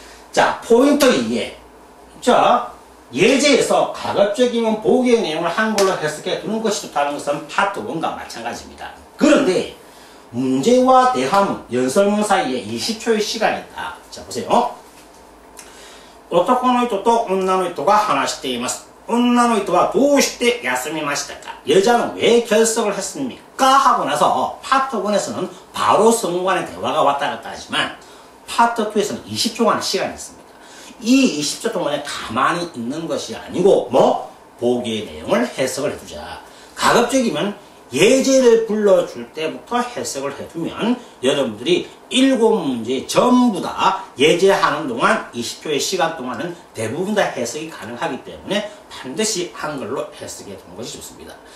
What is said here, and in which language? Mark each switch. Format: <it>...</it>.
<ko>자, 포인트 2에 자, 예제에서 가급적이면 보기의 내용을 한글로 해석해 두는 것이 좋다는 것은 파트 1과 마찬가지입니다. 그런데 문제와 대화문, 연설문 사이에 20초의 시간이 있다. 자, 보세요.</ko> <ja>男の人と女の人が話しています。女の人はどうして休みましたか?</ja> <ko>여자는 왜 결석을 했습니까? 하고 나서 파트 1에서는 바로 성우 간의 대화가 왔다 갔다 하지만 파트 2에서는 20초간의 시간이 있습니다. 이 20초 동안에 가만히 있는 것이 아니고 보기의 내용을 해석을 해두자. 가급적이면 예제를 불러줄 때부터 해석을 해두면 여러분들이 7문제 전부 다 예제하는 동안 20초의 시간 동안은 대부분 다 해석이 가능하기 때문에 반드시 한글로 해석해 두는 것이 좋습니다.</ko>